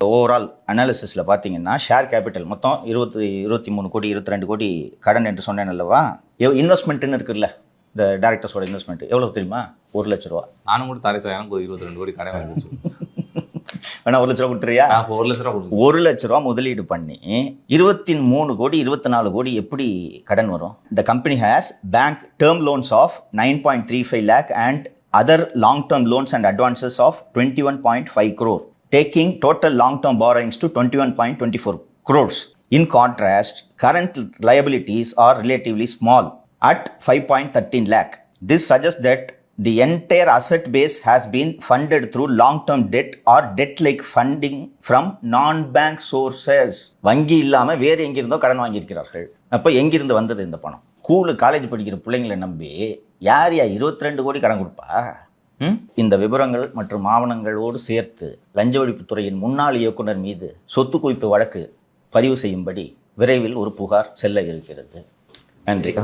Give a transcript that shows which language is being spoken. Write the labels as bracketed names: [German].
[Tamil] Overall அனாலிசிஸில் பார்த்தீங்கன்னா share capital மொத்தம் 23 கோடி 22 கோடி கடன் என்று சொன்னேன் அல்லவா? இன்வெஸ்ட்மெண்ட்டுன்னு இருக்குல்ல, இந்த டேரக்டர்ஸோட இன்வெஸ்ட்மெண்ட் எவ்வளோ தெரியுமா? 1 லட்ச ரூபா. நானும் கூட தரேன் சார், எனக்கு 22 கோடி கடன் வந்துச்சு. வேணா 1 லட்ச ரூபா கொடுத்துறியா? 1 லட்ச ரூபா 1 லட்ச ரூபா முதலீடு பண்ணி 23 கோடி 24 கோடி எப்படி கடன் வரும்? [English] The company has bank term loans of 9.35 lakh and other long-term loans and advances of 21.5 crore, taking total long-term borrowings to 21.24 crores. In contrast, current liabilities are relatively small at 5.13 lakh. This suggests that the entire asset base has been funded through long-term debt or debt-like funding from non-bank sources. [Tamil] வங்கி இல்லாமல் வேறு எங்கிருந்தோ கடன் வாங்கியிருக்கிறார்கள். அப்போ எங்கிருந்து வந்தது இந்த பணம்? ஸ்கூலு காலேஜ் படிக்கிற பிள்ளைங்களை நம்பி யார் 22 கோடி கடன் கொடுப்பா? இந்த விவரங்கள் மற்றும் ஆவணங்களோடு சேர்த்து லஞ்ச ஒழிப்புத்துறையின் முன்னாள் இயக்குனர் மீது சொத்து குவிப்பு வழக்கு பதிவு செய்யும்படி விரைவில் ஒரு புகார் செல்ல இருக்கிறது. நன்றி.